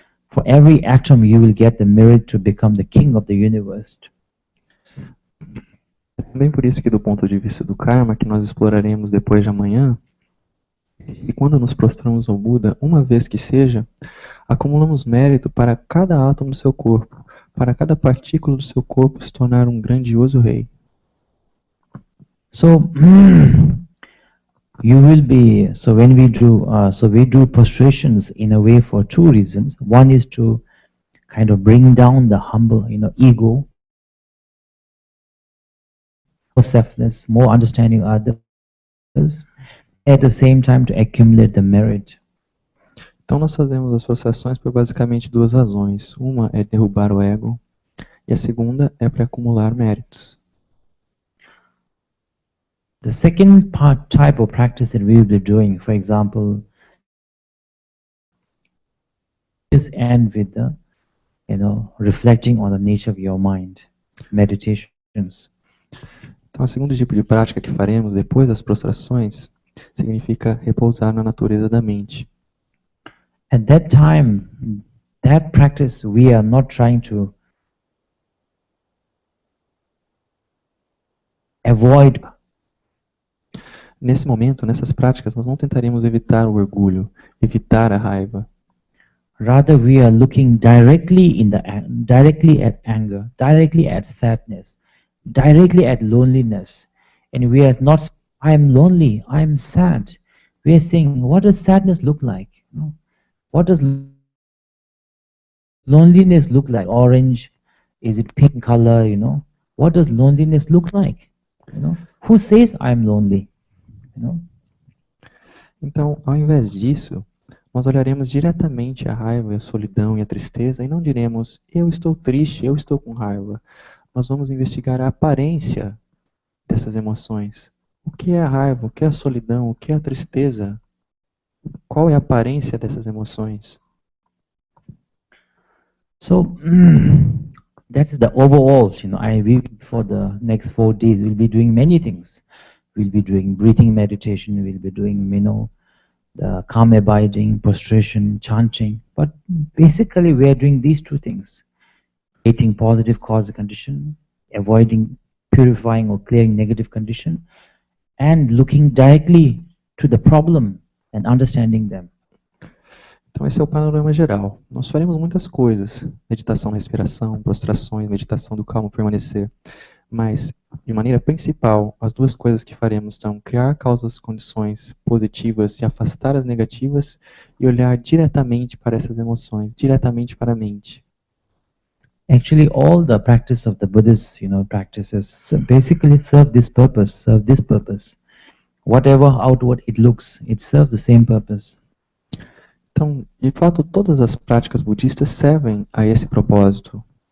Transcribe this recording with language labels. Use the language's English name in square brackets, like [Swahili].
[English] For every atom you will get the merit to become the king of the universe. [Portuguese] É também por isso que, do ponto de vista do karma, que nós exploraremos depois de amanhã, e quando nos prostramos ao Buda, uma vez que seja, acumulamos mérito para cada átomo do seu corpo, para cada partícula do seu corpo se tornar um grandioso rei. [English] So you will be, so when we do prostrations in a way for two reasons. One is to kind of bring down the humble, ego, more selfless, more understanding others, at the same time to accumulate the merit. [Portuguese] Então nós fazemos as prostrações por basicamente duas razões. Uma é derrubar o ego e a segunda é para acumular méritos. [English] The second type of practice that we will be doing, for example, is end with the, reflecting on the nature of your mind, meditations. [Portuguese] Então, o segundo tipo de prática que faremos depois das prostrações significa repousar na natureza da mente. [English] At that time, that practice, we are not trying to avoid. [Portuguese] Nesse momento, nessas práticas, nós não tentaremos evitar o orgulho, evitar a raiva. [English] Rather, we are looking directly at anger, directly at sadness, directly at loneliness, and we are not. I am lonely. I am sad. We are saying, what does sadness look like? What does loneliness look like? Orange? Is it pink color? What does loneliness look like? Who says I am lonely? [Portuguese] Então, ao invés disso, nós olharemos diretamente a raiva, a solidão e a tristeza e não diremos, eu estou triste, eu estou com raiva. Nós vamos investigar a aparência dessas emoções. O que é a raiva, o que é a solidão, o que é a tristeza? Qual é a aparência dessas emoções? [English] So, that's the overall, for the next 4 days, we'll be doing many things. We'll be doing breathing meditation, we'll be doing, the calm abiding, prostration, chanting. But basically we are doing these two things. Creating positive cause condition, avoiding, purifying or clearing negative condition, and looking directly to the problem and understanding them. [Portuguese] Então esse é o panorama geral. Nós faremos muitas coisas. Meditação, respiração, prostrações, meditação do calmo permanecer. Mas, de maneira principal, as duas coisas que faremos são criar causas, condições positivas e afastar as negativas e olhar diretamente para essas emoções, diretamente para a mente. [English] Actually, all the practice of the Buddhist, practices basically serve this purpose, Whatever outward it looks, it serves the same purpose. [Portuguese] Então, de fato, todas as práticas budistas servem a esse propósito.